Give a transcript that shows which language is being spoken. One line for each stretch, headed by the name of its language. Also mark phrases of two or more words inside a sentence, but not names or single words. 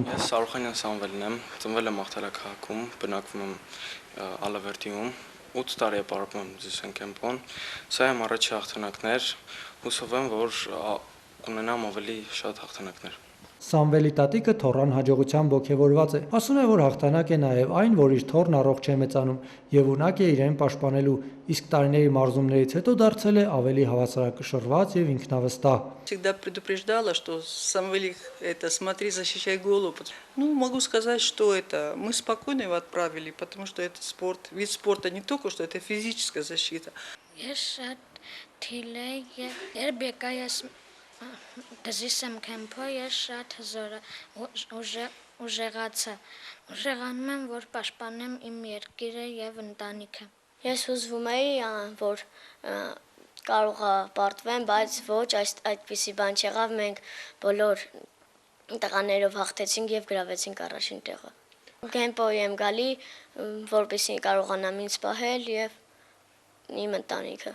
Armenian: Ես Սարոխանյան Սամվելն եմ, ծնվել եմ Մաղթալաքաղաքում, բնակվում եմ Ալավերդիում, 8 տարի է պարապում եմ Ձիսենքեմփոն։ Սա իմ առաջի հաղթանակն էր, հուսով եմ, որ կունենամ ավելի շատ հաղթանակներ։ Սամվելի տատիկը թոռան հաջողությամբ ոգևորված է, ասում է, որ հաղթանակ է նաև այն, որ իր թոռն առողջ է մեծանում եւ ունակ է իրեն պաշտպանելու, իսկ տարիների մարզումներից հետո դարձել է ավելի հավասարակշռված եւ инքնավստահ։
Russian: Всегда предупреждала, что Самвелик, это смотри, защищай голову. Ну, могу сказать, что это мы спокойно его отправили, потому что это спорт, вид спорта не только, что это физическая защита.
Armenian: Ձիսենքեմփո ես շատ հզոր ուժեղանում եմ, որ պաշտպանեմ իմ երկիրը եւ ընտանիքը։ Ես հուզվում էի, որ կարող է պարտվեմ, բայց ոչ, այդպիսի բան չեղավ, մենք բոլոր տղաներով հաղթեցինք եւ գրավեցինք առաջին տեղը։ Կեմպոյի եմ գալի, որպեսզի կարողանամ ինձ պահել եւ իմ ընտանիքը։